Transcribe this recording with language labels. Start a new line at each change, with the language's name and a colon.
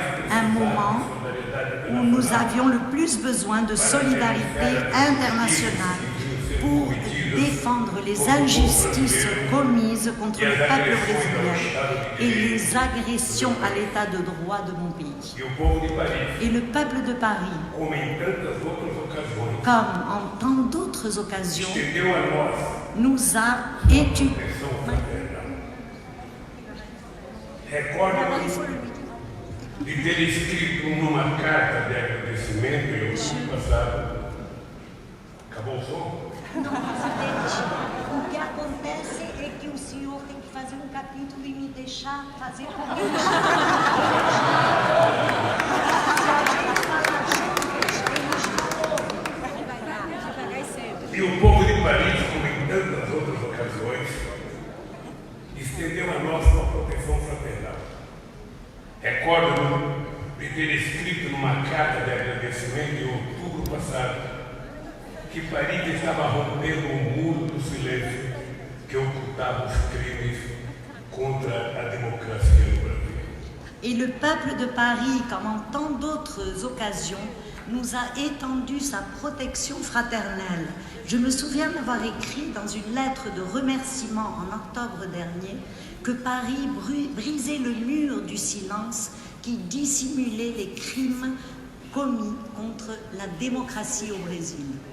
French: Un moment où nous avions le plus besoin de solidarité internationale pour défendre les injustices commises contre le peuple brésilien et les agressions à l'état de droit de mon pays.
Portuguese: E o povo de Paris,
French: Et le peuple de Paris,
Portuguese: como em tantas outras ocasiões,
French: comme en tant d'autres occasions,
Portuguese: estendeu a nós
French: nous a étudié.
Portuguese: proteção fraternal. Recordo-me de ter escrito numa carta de agradecimento em outubro passado. Acabou o som? Não, presidente, o que acontece é que o senhor tem que fazer um capítulo e me deixar fazer comigo. E o povo de Paris, como em tantas outras ocasiões, estendeu a nós uma proteção fraternal. Recordo-me de ter escrito numa carta de agradecimento em outubro passado que Paris estava rompendo o muro do silêncio que ocultava os crimes contra a democracia no Brasil.
French: Et le peuple de Paris, comme en tant d'autres occasions, nous a étendu sa protection fraternelle. Je me souviens d'avoir écrit dans une lettre de remerciement en octobre dernier que Paris brisait le mur du silence qui dissimulait les crimes commis contre la démocratie au Brésil.